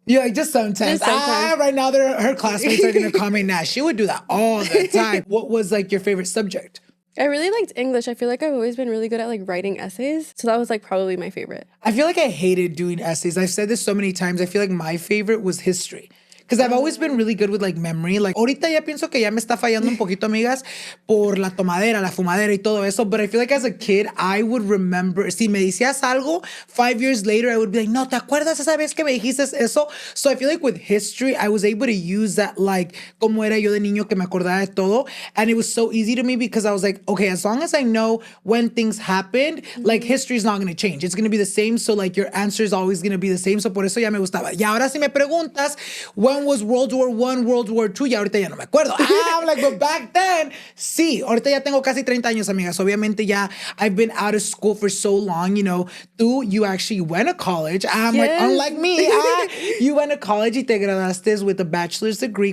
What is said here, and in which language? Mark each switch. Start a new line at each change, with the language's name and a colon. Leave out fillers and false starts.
English: Yeah, like just sometimes. Right now, her classmates are gonna comment now. She would do that all the time. What was like your favorite subject? I really liked English. I feel like I've always been really good at like writing essays. So that was like probably my favorite. I feel like I hated doing essays. I've said this so many times. I feel like my favorite was history. Because I've always been really good with like memory.
Spanish: Like ahorita ya pienso que ya me está fallando un poquito, amigas, por la tomadera, la fumadera y todo eso.
English: But I feel like as a kid, I would remember,
Spanish: si me decías algo,
English: 5 years later, I would be like, no,
Spanish: ¿te acuerdas esa vez que me dijiste eso?
English: So I feel like with history, I was able to use that like,
Spanish: como era yo de niño que me acordaba de todo.
English: And it was so easy to me because I was like, okay, as long as I know when things happened, like history is not going to change. It's going to be the same. So like your answer is always going to be the same. So
Spanish: por eso ya me gustaba. Y ahora si me preguntas,
English: when one was World War I, World War II,
Spanish: y ahorita ya no me acuerdo.
English: I'm like, but back then,
Spanish: sí, ahorita ya tengo casi 30 años, amigas. Obviamente ya,
English: I've been out of school for so long, you know. You actually went to college. I'm like, unlike me, you went to college
Spanish: y te graduaste
English: with a bachelor's degree.